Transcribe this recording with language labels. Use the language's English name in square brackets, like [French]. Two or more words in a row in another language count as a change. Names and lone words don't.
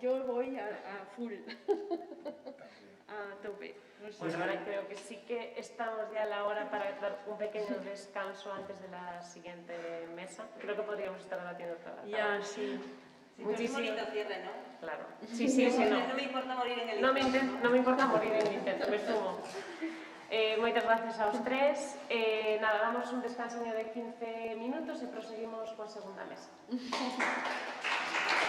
[Spanish] Yo voy a full, a tope. No sé. Pues ahora creo que sí que estamos ya a la hora para dar un pequeño descanso antes de la siguiente mesa. Creo que podríamos estar debatiendo toda la tarde. Ya, sí. Muchísimo. Un bonito cierre, ¿no? Claro. Sí, no. No me importa morir en el intento. No me importa morir en el intento, me sumo. [Galician] Moitas gracias aos tres. Nada, damos un descanso de 15 minutos e proseguimos coa segunda mesa.